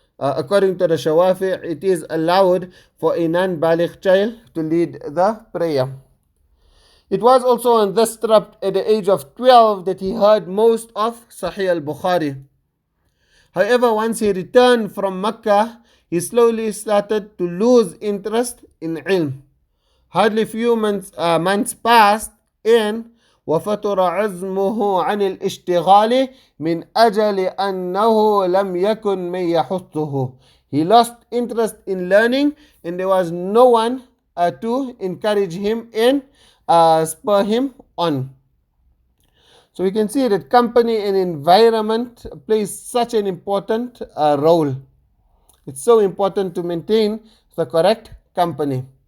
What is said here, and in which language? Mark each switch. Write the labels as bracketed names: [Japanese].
[English] According to the Shawafi, it is allowed for a non-baligh child to lead the prayer. It was also on this trip at the age of 12 that he heard most of Sahih al-Bukhari. However, once he returned from Mecca, he slowly started to lose interest in ilm. Hardly few months passed, and [Arabic] وفتر عزمه عن الاشتغال من أجل أنه لم يكن من يحثه. [English] He lost interest in learning, and there was no one to encourage him and spur him on. So we can see that company and environment plays such an important role. It's so important to maintain the correct company.